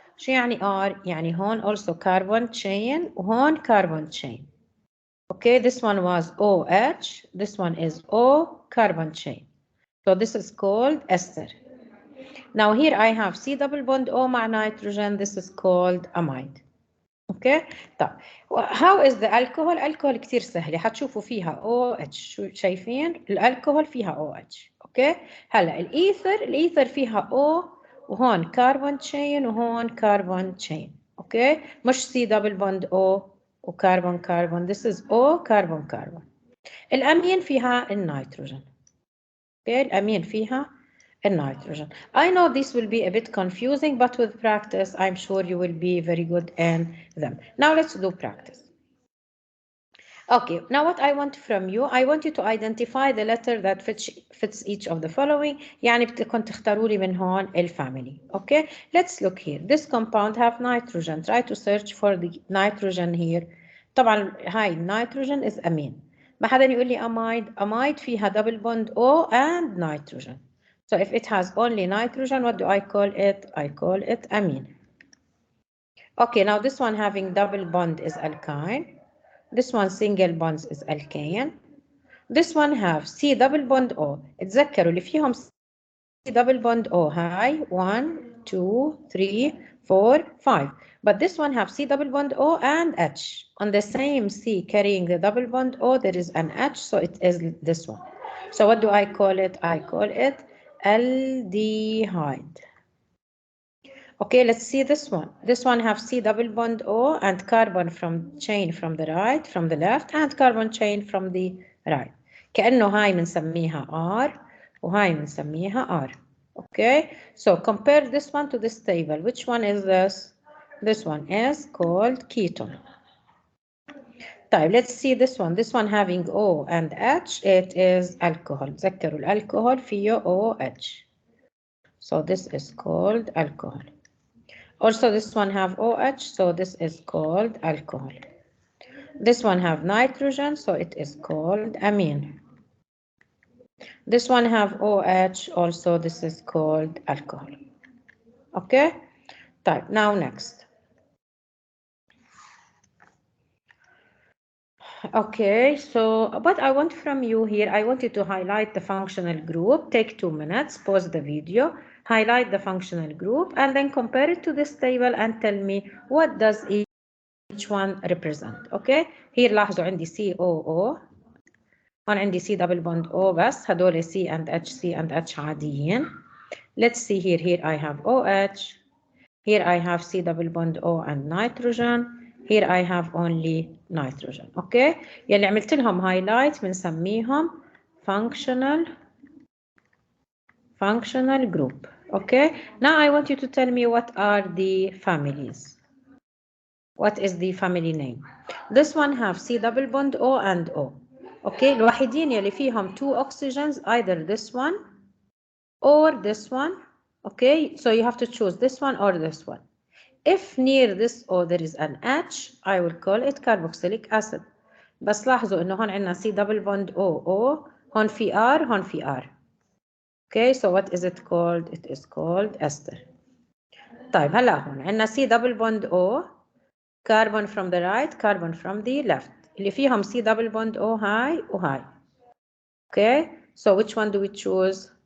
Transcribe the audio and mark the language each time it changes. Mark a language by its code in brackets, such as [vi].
[ar] شو يعني R؟ يعني هون [en] also carbon chain [ar] وهون carbon chain. [en] Okay, this one was OH, this one is O carbon chain. So this is called ester. Now here I have C double bond O [ar] مع [en] nitrogen, this is called amide. [ar] اوكي طيب [en] how is the alcohol؟ [ar] الكحول كثير سهله، حتشوفوا فيها OH. شو شايفين؟ الالكحول فيها OH. اوكي هلا الايثر فيها O وهون كاربون تشين وهون كاربون تشين. اوكي مش C double bond O وكربون كربون. [en] this is O كربون كربون. [ar] الامين فيها النيتروجين. اوكي الامين فيها النيتروجين. [en] I know this will be a bit confusing, but with practice, I'm sure you will be very good in them. Now let's do practice. Okay, now what I want from you, I want you to identify the letter that fits each of the following. [ar] يعني بدكم تختاروا لي من هون الفاميلي. [en] Okay, let's look here. This compound have nitrogen. Try to search for the nitrogen here. [ar] طبعا هاي [en] nitrogen is amine. [ar] ما حدا يقول لي [en] amide [ar] فيها [en] double bond O and nitrogen. So if it has only nitrogen, what do I call it? I call it amine. Okay, now this one having double bond is alkyne. This one single bonds is alkane. This one have C double bond O. [ar] اتذكروا اللي فيهم [en] C double bond O [ar] هاي [en] 1, 2, 3, 4, 5. But this one have C double bond O and H. On the same C carrying the double bond O, there is an H, so it is this one. So what do I call it? I call it aldehyde. Okay, let's see this one. This one have C double bond O and carbon from chain from the right, from the left, and carbon chain from the right. [ar] كأنه هاي بنسميها R وهاي بنسميها R. [en] Okay, so compare this one to this table. Which one is this? This one is called ketone. [ar] طيب [en] let's see this one. This one having O and H, it is alcohol. [ar] تذكروا الالكوهول فيه OH. [en] So this is called alcohol. Also this one have OH, so this is called alcohol. This one have nitrogen, so it is called amine. This one have OH, also this is called alcohol. Okay? [ar] طيب, [en] now next. Okay, so what I want from you here, I want you to highlight the functional group. Take 2 minutes, pause the video, highlight the functional group, and then compare it to this table and tell me what does each one represent. Okay, here [ar] لاحظوا عندي [en] COO، [ar] هون عندي [en] C double bond O [ar] بس، هدول [en] C and H [ar] عاديين. [en] Let's see here. Here I have OH. Here I have C double bond O and nitrogen. Here I have only nitrogen. Okay. [ar] يلي عملت لهم highlight بنسميهم functional group. [en] Okay. Now I want you to tell me what are the families. What is the family name? This one have C double bond O and O. Okay. [ar] الوحيدين يلي فيهم [en] 2 oxygens, either this one or this one. Okay. So you have to choose this one or this one. If near this O there is an H, I will call it carboxylic acid. [ar] بس لاحظوا إنه هون عندنا C double bond O, هون في R, هون في R. [en] Okay, so what is it called? It is called ester. [ar] طيب هلا هون عندنا [en] C double bond O, carbon from the right, carbon from the left. [ar] اللي فيهم [en] C double bond O high و high. Okay, so which one do we choose?